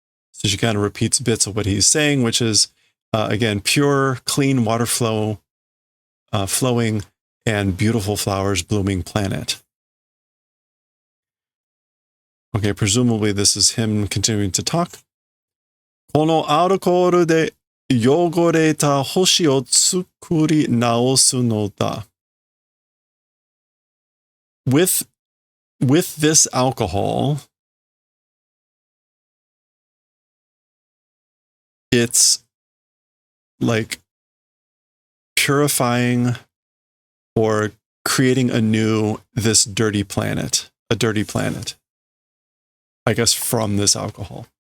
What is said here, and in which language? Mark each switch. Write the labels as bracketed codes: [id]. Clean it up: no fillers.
[en] So she kind of repeats bits of what he's saying, which is, again, pure, clean water flow, flowing, and beautiful flowers blooming planet. Okay, presumably this is him continuing to talk. [ja] このアルコールで汚れた星を作り直すのだ. [en] With this alcohol, it's like purifying or creating anew this dirty planet, a dirty planet, I guess, from this alcohol.